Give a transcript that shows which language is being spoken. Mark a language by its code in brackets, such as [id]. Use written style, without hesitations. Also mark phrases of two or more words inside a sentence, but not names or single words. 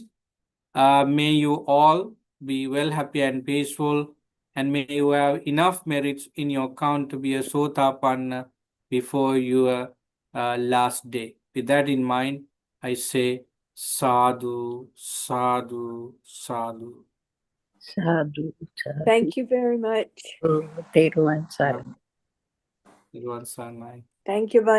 [en] May you all be well, happy, and peaceful, and may you have enough merits in your account to be a Sotapanna before your last day. With that in mind, I say [pi] sadhu, sadhu, sadhu. Sadhu, sadhu. [en] Thank you very much. [si] Teruvan saranam. [en] Everyone, Sanmai. Thank you, Bante.